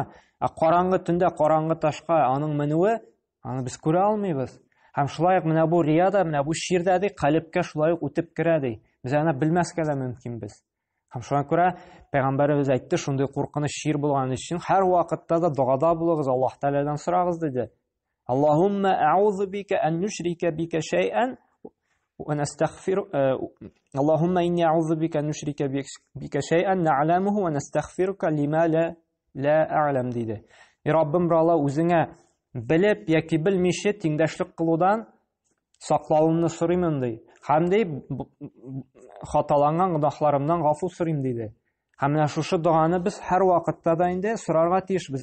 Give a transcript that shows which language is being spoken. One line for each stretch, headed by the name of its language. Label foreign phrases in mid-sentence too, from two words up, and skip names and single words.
Tatar: Караңгы төндә караңгы ташка аның менүе, аны без күрә алмыйбыз. Һәм шулай менә бу рия да, менә бу ширдә ди калбкә шулай үтеп керә ди. Без аны белмәскә дә мөмкин без. Һәм шуңа күрә Пәйгамбәрбез әйтте, шундый куркыныч шир булган өчен һәр вакытта да дугада булыгыз, Аллаһ Тәгаләдән сорагыз диде.
Arabic: اللهم أعوذ بك أن نشرك بك شيئا ونستغفر اللهم إني أعوذ بك أن نشرك بك شيئا نعلمه ونستغفرك لما لا أعلم диде.
Tatar: Раббым, Алла, үзеңә белеп яки белмичә тиңдәшлек кылудан саклауны сорыймын ди. Һәм ди хаталанган гөнаһларымнан гафу сорыйм диде. Һәм менә шушы дуганы без һәр вакытта да инде сорарга тиешбез.